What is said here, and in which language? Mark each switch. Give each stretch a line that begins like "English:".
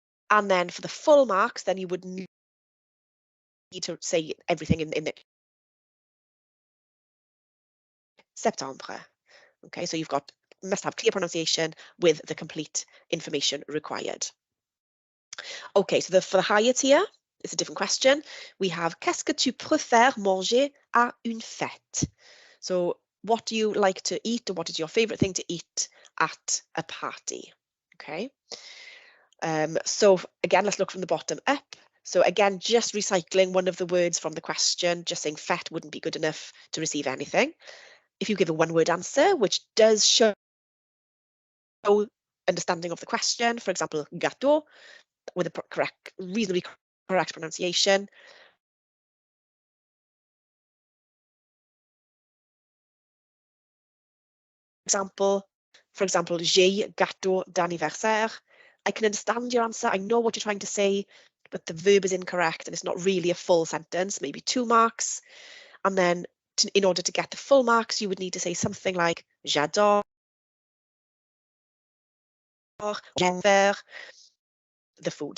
English: And then for the full marks, then you would need to say everything in the septembre. Okay, so must have clear pronunciation with the complete information required. Okay, so for the higher tier, it's a different question. We have
French: qu'est-ce que tu préfères manger à une fête?
English: So what do you like to eat, or what is your favorite thing to eat at a party? Okay. So again, let's look from the bottom up. So again, just recycling one of the words from the question, just saying fête wouldn't be good enough to receive anything. If you give a one-word answer, which does show understanding of the question, for example, gâteau, with a reasonably correct pronunciation. For example,
French: j'ai gâteau d'anniversaire.
English: I can understand your answer. I know what you're trying to say, but the verb is incorrect and it's not really a full sentence, maybe 2 marks. And then in order to get the full marks, you would need to say something like
French: j'adore, j'aime
English: the food.